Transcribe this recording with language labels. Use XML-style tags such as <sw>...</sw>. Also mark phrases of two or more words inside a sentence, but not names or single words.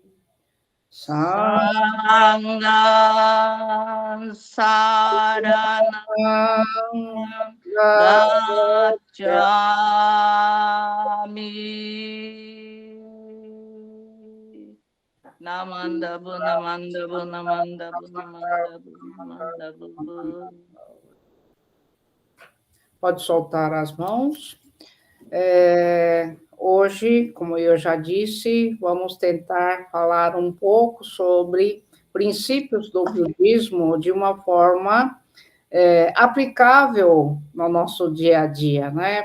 <pi>Sangham saranam gacchami.</pi> <ja>Namandabu, namandabu, namandabu, namandabu, namandabu.</ja> <pt>Pode soltar as mãos. Hoje, como eu já disse, vamos tentar falar um pouco sobre princípios do budismo de uma forma aplicável no nosso dia a dia, né?</pt>